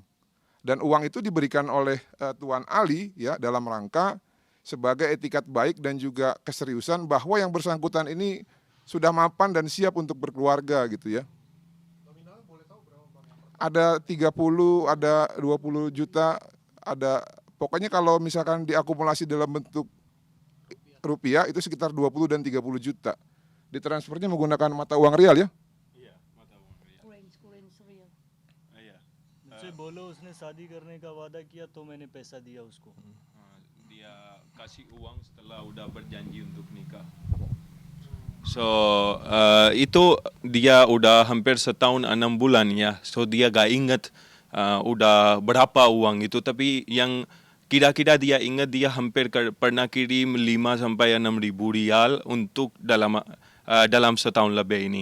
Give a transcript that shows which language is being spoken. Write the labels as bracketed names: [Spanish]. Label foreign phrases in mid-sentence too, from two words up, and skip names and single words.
[Indonesian] Dan uang itu diberikan oleh Tuan Ali ya dalam rangka sebagai etikat baik dan juga keseriusan bahwa yang bersangkutan ini sudah mapan dan siap untuk berkeluarga gitu ya. Nominal boleh tahu berapa Bang? Ada 30, ada 20 juta, ada pokoknya kalau misalkan diakumulasi dalam bentuk rupiah itu sekitar 20 dan 30 juta. Ditransfernya menggunakan mata uang rial ya. [Hindi] मुझसे बोलो उसने शादी करने का वादा किया तो मैंने पैसा दिया उसको. [Indonesian] Dia kasih uang setelah udah berjanji untuk nikah. So itu dia udah hampir setahun 6 bulan ya. So dia gak ingat udah berapa uang itu. Tapi yang kira-kira dia ingat dia hampir pernah kirim 5 sampai 6 ribu rial untuk dalam setahun lebih ini.